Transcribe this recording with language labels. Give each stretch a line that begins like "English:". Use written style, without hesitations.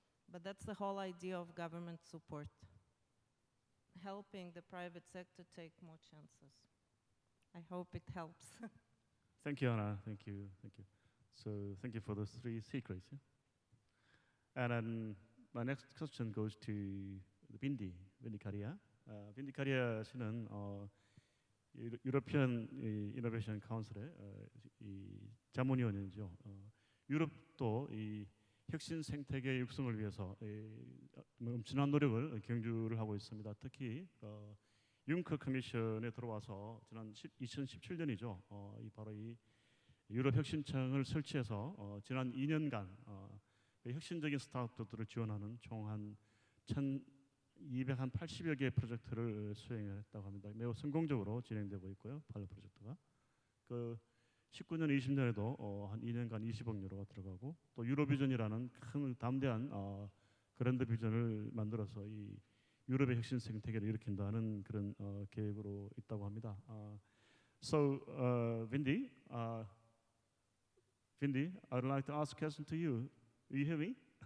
English: But that's the whole idea of government support, helping the private sector take more chances. I hope it helps. Thank you, Anna. Thank you. Thank you. So thank you for those three secrets. Yeah? And then my next question goes to Bindi Karia.
Korean: Bindi Karia 씨는 유러피안 이노베이션 카운슬의 이 자문위원이죠. 유럽도 이 혁신 생태계 육성을 위해서 엄청난 노력을 경주를 하고 있습니다. 특히 융커 커미션에 들어와서 지난 2017년이죠. 바로 이 유럽 혁신청을 설치해서 지난 2년간 혁신적인 스타트업들을 지원하는 총 한 1,280여 개의 프로젝트를 수행했다고 합니다. 매우 성공적으로 진행되고 있고요. 파일럿 프로젝트가. 19년, 20년에도 한 2년간 20억 유로가 들어가고 또 유로비전이라는 큰 담대한 그랜드 비전을 만들어서 이 유럽의 혁신 생태계를 일으킨다는 그런 계획으로 있다고 합니다.
English: So, Vindy, I would like to ask a question to you. You hear me?